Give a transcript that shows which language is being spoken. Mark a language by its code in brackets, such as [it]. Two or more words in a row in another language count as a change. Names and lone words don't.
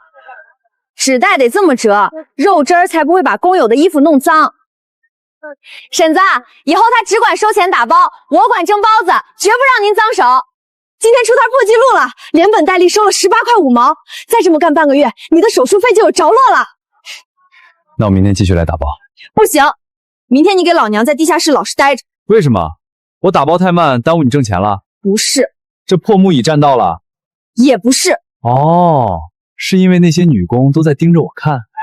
[zh] 紙袋得這麼折，肉汁兒才不會把工友的衣服弄髒。嬸子，以後他只管收錢打包，我管蒸包子，絕不讓您髒手。今天出攤破紀錄了，連本帶利收了18塊5毛，再這麼幹半個月，你的手術費就有着落了。那我明天繼續來打包。不行，明天你給老娘在地下室老實待着。為什麼？我打包太慢，耽誤你掙錢了？不是，這破木椅佔到了？也不是。哦，是因為那些女工都在盯着我看。